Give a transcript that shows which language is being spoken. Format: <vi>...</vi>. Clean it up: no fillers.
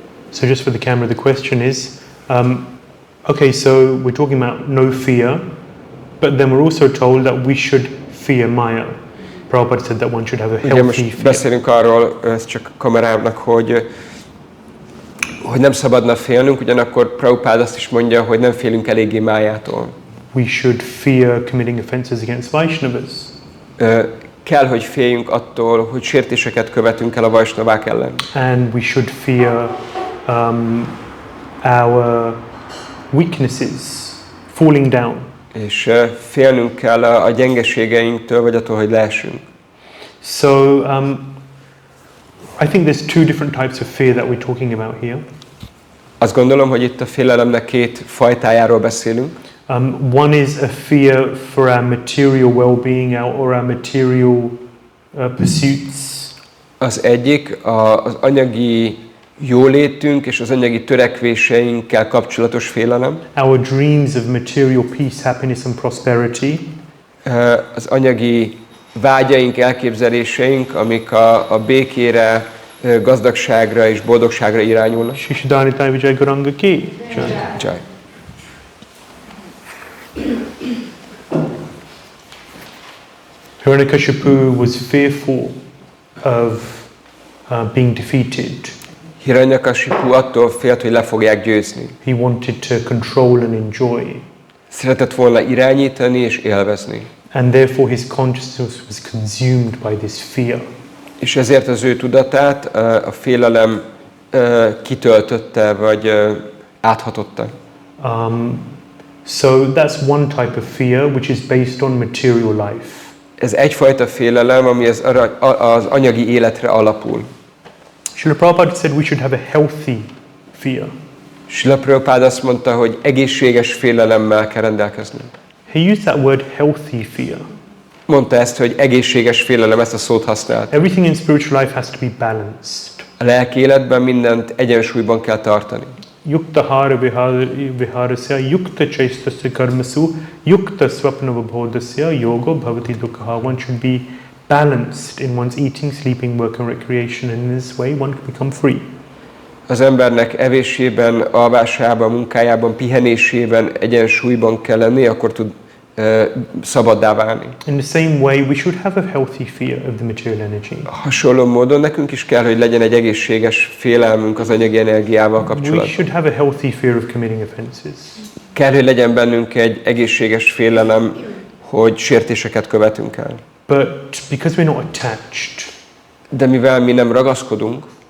<en>So just for the camera, the question is, okay, so we're talking about no fear, but then we're also told that we should fear Maya. Prabhupada said that one should have a healthy most fear.</en> <hu>Beszélünk arról, ez csak kamerámnak, hogy nem szabadna félnünk, ugyanakkor Prabhupada azt is mondja, hogy nem félünk eléggé Májától.</hu> <en>We should fear committing offenses against Vaishnavas.</en> <hu>Kell, hogy féljünk attól, hogy sértéseket követünk el a Vaisnavák ellen.</hu> <en>And we should fear our weaknesses falling down.</en> <hu>És félnünk kell a gyengeségeinktől, vagy attól, hogy leesünk.</hu> <en>So I think there's two different types of fear that we're talking about here.</en> <hu>Azt gondolom, hogy itt a félelemnek két fajtájáról beszélünk.</hu> <en>One is a fear for our material well-being or our material pursuits.</en> <hu>Az egyik az anyagi jólétünk és az anyagi törekvéseinkkel kapcsolatos félelem.</hu> <en>Our dreams of material peace, happiness and prosperity.</en> <hu>Az anyagi vágyaink, elképzeléseink, amik a békére, gazdagságra és boldogságra irányulnak. Shishadhanita Vijay Gauranga ki. Jai.</hu> <en>Hiranyakashipu was fearful of being defeated.</en> <hu>Hiranyakasipu attól félt, hogy le fogják győzni.</hu> <en>He wanted to control and enjoy.</en> <hu>Szeretett volna irányítani és élvezni.</hu> <en>And therefore his consciousness was consumed by this fear.</en> <hu>És ezért az ő tudatát a félelem kitöltötte, vagy áthatotta.</hu> <en>So that's one type of fear which is based on material life.</en> <hu>Ez egyfajta félelem, ami az anyagi életre alapul.</hu> <en>Srila Prabhupada said we should have a healthy fear.</en> <hu>Srila Prabhupada azt mondta, hogy egészséges félelemmel kell rendelkeznünk.</hu> <en>He used that word healthy fear.</en> <hu>Mondta ezt, hogy egészséges félelem, ezt a szót használt.</hu> <en>Everything in spiritual life has to be balanced.</en> <hu>A lelki életben mindent egyensúlyban kell tartani.</hu> <sa>Yukta hara viharasya, yukta chaistasya karmasu, yukta swapnavabhodasya, yoga bhavati dukkha.</sa> <en>One should be balanced in one's eating, sleeping, work and recreation, and in this way one can become free.</en> <hu>Az embernek evésében, alvásában, munkájában, pihenésében egyensúlyban kell lenni, akkor tud szabaddá válni.</hu> <en>In the same way, we should have a healthy fear of the material energy.</en> <hu>Hasonló módon nekünk is kell, hogy legyen egy egészséges félelmünk az anyagi energiával kapcsolatban.</hu> <en>We should have a healthy fear of committing offenses.</en> <hu>Kell, hogy legyen bennünk egy egészséges félelem, hogy sértéseket követünk el.</hu> <en>But because we're not attached,</en> <hu>de mivel mi nem ragaszkodunk,</hu>